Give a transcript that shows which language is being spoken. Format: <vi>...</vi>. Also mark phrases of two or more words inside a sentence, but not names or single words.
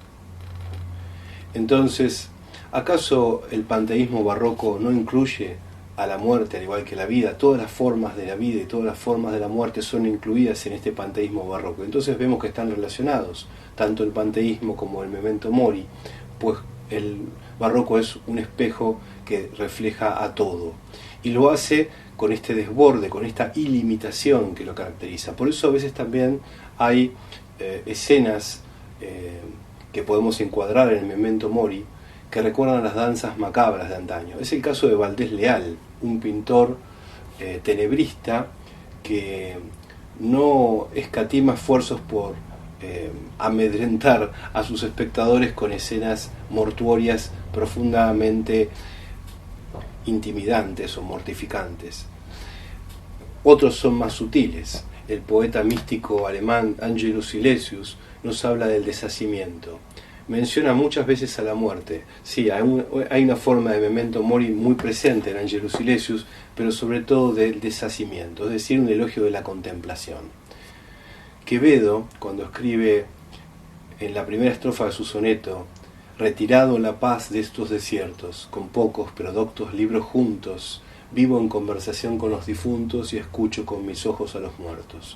<es>Entonces, ¿acaso el panteísmo barroco no incluye a la muerte al igual que la vida? Todas las formas de la vida y todas las formas de la muerte son incluidas en este panteísmo barroco. Entonces vemos que están relacionados, tanto el panteísmo como el</es> <la>memento mori,</la> <es>pues el barroco es un espejo que refleja a todo. Y lo hace con este desborde, con esta ilimitación que lo caracteriza. Por eso a veces también hay escenas que podemos encuadrar en el</es> <la>memento mori</la> <es>que recuerdan a las danzas macabras de antaño. Es el caso de Valdés Leal, un pintor tenebrista que no escatima esfuerzos por amedrentar a sus espectadores con escenas mortuorias profundamente intimidantes o mortificantes. Otros son más sutiles. El poeta místico alemán Angelus Silesius nos habla del deshacimiento. Menciona muchas veces a la muerte. Sí, hay una forma de</es> <la>memento mori</la> <es>muy presente en Angelus Silesius, pero sobre todo del deshacimiento, es decir, un elogio de la contemplación. Quevedo, cuando escribe en la primera estrofa de su soneto, retirado en la paz de estos desiertos, con pocos pero doctos libros juntos, vivo en conversación con los difuntos y escucho con mis ojos a los muertos.</es>